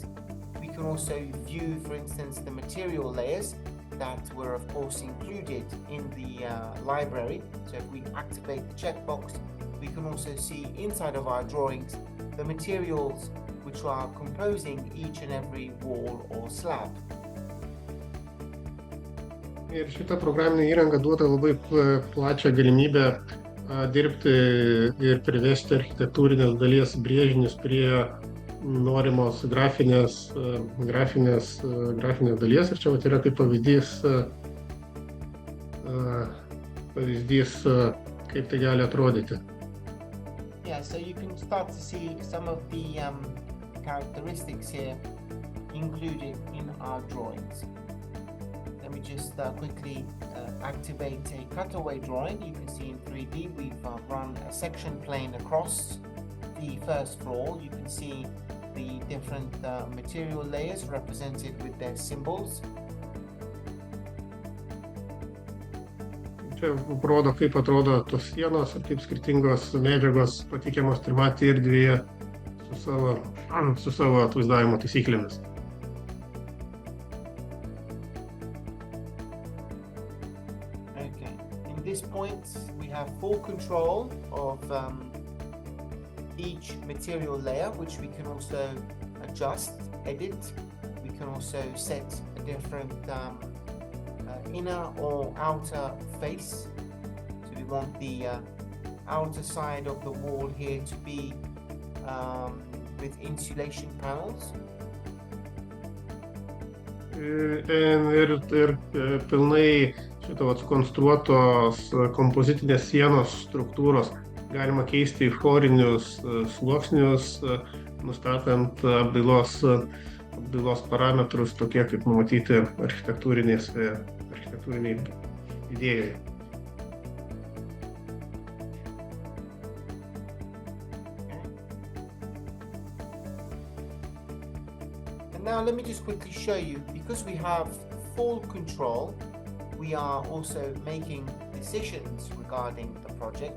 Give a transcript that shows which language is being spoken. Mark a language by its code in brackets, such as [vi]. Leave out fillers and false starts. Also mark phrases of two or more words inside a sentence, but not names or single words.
[en] We can also view, for instance, the material layers that were, of course, included in the library. So if we activate the checkbox, we can also see inside of our drawings the materials which are composing each and every wall or slab. [lt] Ir šita programinė įranga duoda labai plačią galimybę dirbti ir privesti architektūrinės dalies brėžinius prie norimos grafinės dalies. Ir čia yra kaip pavyzdys, kaip tai gali atrodyti. [en] Yeah, so you can start to see some of the characteristics here included in our drawings. Let me just quickly activate a cutaway drawing. You can see in 3D we've run a section plane across the first floor. You can see the different material layers represented with their symbols. [lt] Čia rodo, kaip atrodo tos sienos ir kaip skirtingos medžiagos pateikiamos trimatėje erdvėje su savo atvaizdavimo taisyklėmis. [en] At this point, we have full control of each material layer, which we can also adjust, edit. We can also set a different inner or outer face. So we want the outer side of the wall here to be with insulation panels. [lt] Ir pilnai šito sukonstruotos kompozitinės sienos struktūros galima keisti į florinius sluoksnius, nustatant apdailos parametrus, tokie kaip numatyti architektūriniai idėjai. [en] And now let me just quickly show you, because we have full control, we are also making decisions regarding the project.